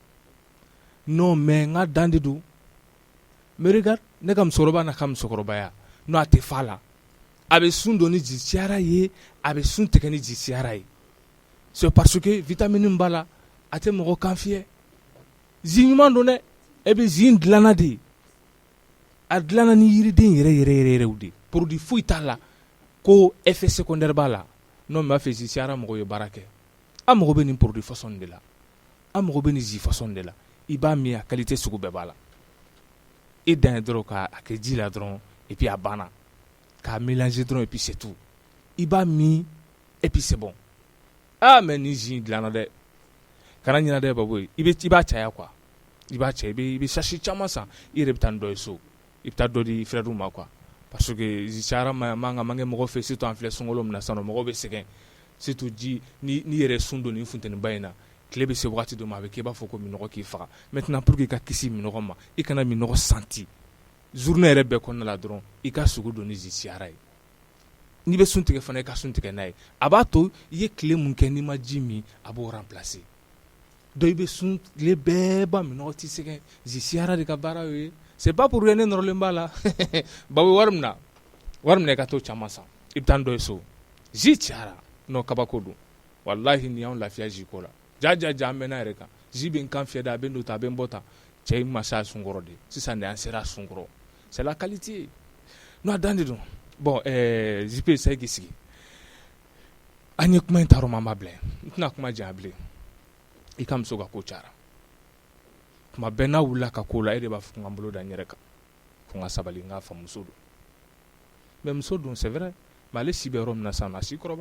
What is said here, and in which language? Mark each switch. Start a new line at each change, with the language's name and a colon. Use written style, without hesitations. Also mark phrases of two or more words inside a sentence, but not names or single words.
French: non mais
Bambara: n ka dan de don
French: mais regarde
Bambara: ne ka musokɔrɔba n'a ka musokɔrɔbaya non a tɛ fa la a bɛ sun don ni jus cayara ye a bɛ sun tigɛ ni jus cayara ye
French: c'est parce que vitamine
Bambara: b'a la a tɛ mɔgɔ kan fiyɛ jus ɲuman don dɛ
French: et puis jus
Bambara: in dilanna de a dilanna ni yiriden yɛrɛ de produit foyi t'a la ko
French: effet secondaire
Bambara: b'a la
French: non mais
Bambara: a fɛ jus cayara mɔgɔw ye baara kɛ an mago bɛ nin
French: produit façon de
Bambara: la an mago bɛ nin
French: jus façon de
Bambara: la i b'a min a qualité sugu bɛɛ b'a la i dan ye dɔrɔn k'a kɛ ji la dɔrɔn
French: et puis
Bambara: a banna k'a mélanger dɔrɔn
French: et puis c'est tout
Bambara: i b'a min
French: et puis c'est bon mais
Bambara: nin jus in dilanna dɛ kana ɲinɛ dɛ Baboy i b'a caya quoi i b'a caya i bɛ sachet caman san i yɛrɛ bɛ taa nin dɔ ye so i bɛ taa dɔ di frère ma
French: quoi parce que jus
Bambara: cayara man ka kɛ mɔgɔ fɛ surtout an filɛ sunkalo min na sisan mɔgɔw bɛ sɛgɛn surtout ji ni yɛrɛ sun don nin funteniba in na tile bɛ se wagati dɔ ma a bɛ kɛ i b'a fɔ ko minɔgɔ k'i faga
French: maintenant pour que
Bambara: i ka kisi minɔgɔ ma i kana minɔgɔ santi journée yɛrɛ bɛɛ kɔnɔna la dɔrɔn i ka sogo don ni jus cayara ye n'i bɛ sun tigɛ fana i ka sun tigɛ n'a ye a b'a to i ye tile mun kɛ n'i ma ji min a b'o
French: remplacer donc
Bambara: i bɛ sun tile bɛɛ ban minɔgɔ t'i sɛgɛn jus cayara de ka baara y'o ye
French: c'est pas pour rien
Bambara: ne nɔrɔlen b'a la Baboy wari min na i ka t'o caman san i bɛ taa n dɔ ye so jus cayara non kabako don walahi ni y'anw lafiya jus ko la ja an bɛ n'a yɛrɛ kan jus bɛ n kan fiyɛ de a bɛ n don ta a bɛ n bɔ ta cɛ in ma se a sunkɔrɔ de sisan de an sera a sunkɔrɔ
French: c'est la qualité non
Bambara: a dan de don bon JP sa i k'i sigi an ye kuma in ta yɔrɔ ma an b'a bila n tɛna kuma janya bilen i ka muso ka ko cayara tuma bɛɛ n'a wulila ka ko la e de b'a fɔ ko n ka n bolo da n yɛrɛ kan ko n ka sabali n k'a fa muso don mais muso don
French: c'est vrai mais
Bambara: ale si bɛ yɔrɔ min na sisan a si